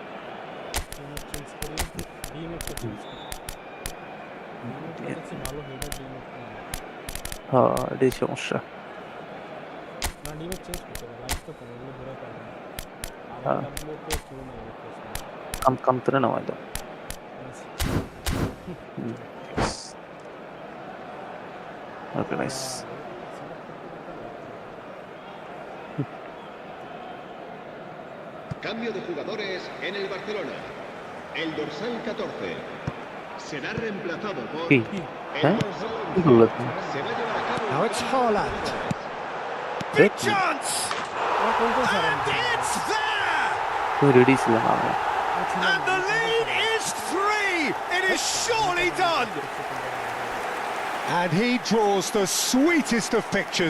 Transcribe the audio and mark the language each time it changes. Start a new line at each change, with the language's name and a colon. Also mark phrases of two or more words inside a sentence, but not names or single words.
Bangla: হ্যাঁ এটাই সমস্যা কামতরে নামাই দাও
English: okay nice
Spanish: Cambio de jugadores en el Barcelona. El dorsal 14 será reemplazado por el dorsal 11. Se va a llevar a cabo.
English: Now it's Haaland. Big chance! And it's there! And the lead is 3! It is surely done! And he draws the sweetest of pictures.